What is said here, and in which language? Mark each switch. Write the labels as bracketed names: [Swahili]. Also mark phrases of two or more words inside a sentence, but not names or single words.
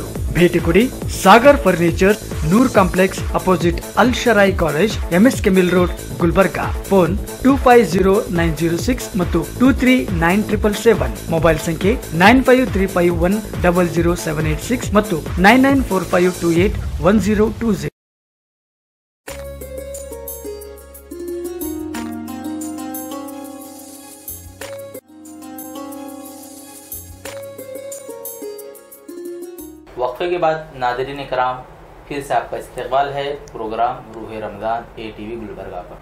[Kannada] ಭೇಟಿ ಕೊಡಿ ಸಾಗರ್ ಫರ್ನಿಚರ್, ನೂರ್ ಕಾಂಪ್ಲೆಕ್ಸ್ ಅಪೋಸಿಟ್ ಅಲ್ ಶರಾಯಿ ಕಾಲೇಜ್, ಎಂಎಸ್ಕೆ ಮಿಲ್ ರೋಡ್, ಗುಲ್ಬರ್ಗಾ. ಫೋನ್ 250906 ಮತ್ತು 239777. ಮೊಬೈಲ್ ಸಂಖ್ಯೆ 9535100786 ಮತ್ತು 9945281020. [Urdu] وقفے کے بعد ناظرین کرام پھر سے آپ کا استقبال ہے پروگرام روح رمضان ATV گلبرگہ پر.